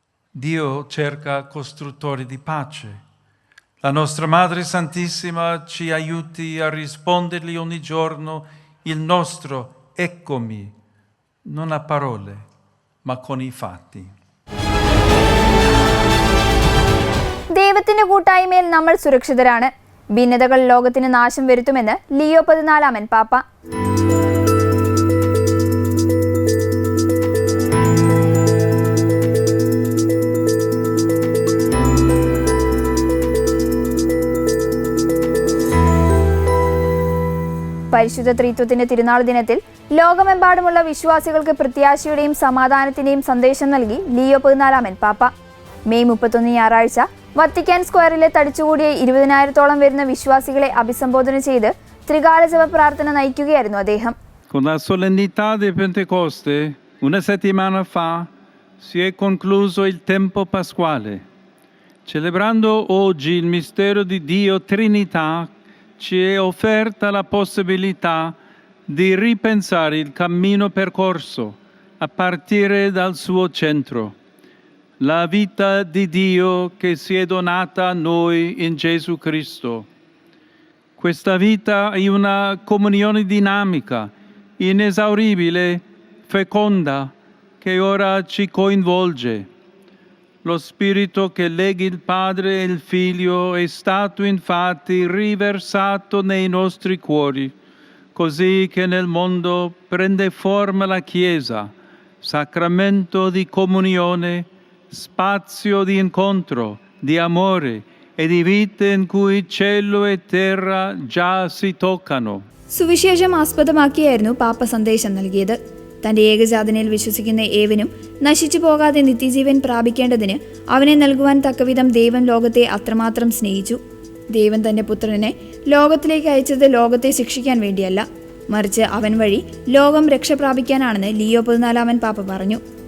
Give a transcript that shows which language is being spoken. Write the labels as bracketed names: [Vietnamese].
[Italian] Dio cerca costruttori di pace. La nostra Madre Santissima ci aiuti a rispondergli ogni giorno il nostro eccomi, non a parole, ma con i fatti. [Malayalam] ദൈവത്തിന്റെ കൂട്ടായ്മയിൽ നമ്മൾ സുരക്ഷിതരാണ്. ഭിന്നതകൾ ലോകത്തിന് നാശം വരുത്തുമെന്ന് Leo 14 പാപ്പ. പരിശുദ്ധ ത്രിത്വത്തിന്റെ തിരുനാൾ ദിനത്തിൽ ലോകമെമ്പാടുമുള്ള വിശ്വാസികൾക്ക് പ്രത്യാശയുടെയും സമാധാനത്തിന്റെയും സന്ദേശം നൽകി ലിയോ 14 പാപ്പ. മെയ് 31 ഞായറാഴ്ച വത്തിക്കാൻ സ്ക്വയറിലെ തടിച്ചുകൂടിയ 20,000-ഓളം വരുന്ന വിശ്വാസികളെ അഭിസംബോധന ചെയ്ത് ത്രികാല ജപ പ്രാർത്ഥന നയിക്കുകയായിരുന്നു അദ്ദേഹം. [Italian] Con la solennità di Pentecoste, una settimana fa, si è concluso il tempo pasquale. Celebrando oggi il mistero di Dio Trinità, ci è offerta la possibilità di ripensare il cammino percorso a partire dal suo centro. La vita di Dio che si è donata a noi in Gesù Cristo, Questa vita è una comunione dinamica, inesauribile, feconda, che ora ci coinvolge. Lo spirito che lega il Padre e il Figlio è stato infatti riversato nei nostri cuori, così che nel mondo prende forma la Chiesa, sacramento di comunione, spazio di incontro, di amore e di vita in cui cielo e terra già si toccano. [Malayalam] സുവിശേഷം ആസ്പദമാക്കിയായിരുന്നു പാപ്പ സന്ദേശം നൽകിയത്. തന്റെ ഏകജാതനിൽ വിശ്വസിക്കുന്ന ഏവനും നശിച്ചു പോകാതെ നിത്യജീവൻ പ്രാപിക്കേണ്ടതിന് അവനെ നൽകുവാൻ തക്കവിധം ദൈവം ലോകത്തെ അത്രമാത്രം സ്നേഹിച്ചു. ദൈവം തന്റെ പുത്രനെ ലോകത്തിലേക്ക് അയച്ചത് ലോകത്തെ ശിക്ഷിക്കാൻ വേണ്ടിയല്ല, മറിച്ച് അവൻ വഴി ലോകം രക്ഷ പ്രാപിക്കാനാണെന്ന് ലിയോ 14 പാപ്പ പറഞ്ഞു.